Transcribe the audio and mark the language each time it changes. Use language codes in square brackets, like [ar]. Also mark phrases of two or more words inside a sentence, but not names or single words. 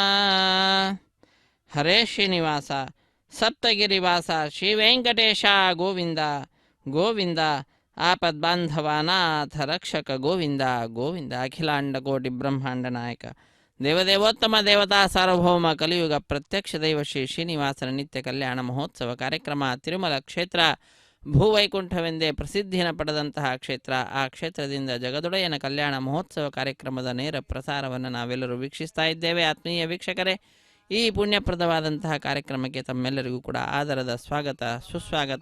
[te] హరే శ్రీనివాస సప్తగిరివాస శ్రీ వెంకటేశ గోవింద గోవింద. ఆపద్బాంధవానాథ రక్షక గోవింద గోవింద. అఖిలాండ కోటి బ్రహ్మాండ నాయక దేవదేవోత్తమ దేవతా సార్వభౌమ కలియుగ ప్రత్యక్ష దైవ [kn] ಶ್ರೀ ಶ್ರೀನಿವಾಸನ ನಿತ್ಯ ಕಲ್ಯಾಣ ಮಹೋತ್ಸವ ಕಾರ್ಯಕ್ರಮ ತಿರುಮಲ ಕ್ಷೇತ್ರ ಭೂವೈಕುಂಠವೆಂದೇ ಪ್ರಸಿದ್ಧಿಯನ್ನು ಪಡೆದಂತಹ ಕ್ಷೇತ್ರ. ಆ ಕ್ಷೇತ್ರದಿಂದ ಜಗದೊಡೆಯನ ಕಲ್ಯಾಣ ಮಹೋತ್ಸವ ಕಾರ್ಯಕ್ರಮದ ನೇರ ಪ್ರಸಾರವನ್ನು ನಾವೆಲ್ಲರೂ ವೀಕ್ಷಿಸ್ತಾ ಇದ್ದೇವೆ. ಆತ್ಮೀಯ ವೀಕ್ಷಕರೇ, ಈ ಪುಣ್ಯಪ್ರದವಾದಂತಹ ಕಾರ್ಯಕ್ರಮಕ್ಕೆ ತಮ್ಮೆಲ್ಲರಿಗೂ ಕೂಡ ಆದರದ ಸ್ವಾಗತ ಸುಸ್ವಾಗತ.